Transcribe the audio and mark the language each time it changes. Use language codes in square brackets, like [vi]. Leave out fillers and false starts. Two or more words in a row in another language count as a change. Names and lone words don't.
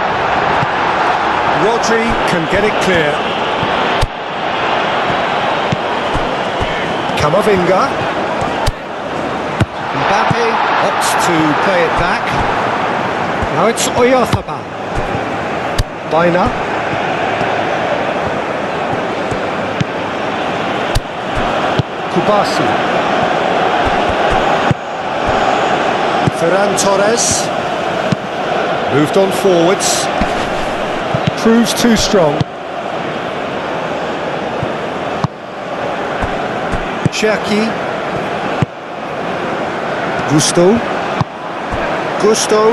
[en] Rodri can get it clear. Camavinga. Mbappe opts to play it back. Now it's Oyarzabal. Baina. Kubasi. Ferran Torres. Moved on forwards. Proves too strong. Cherki. Gusto. Gusto.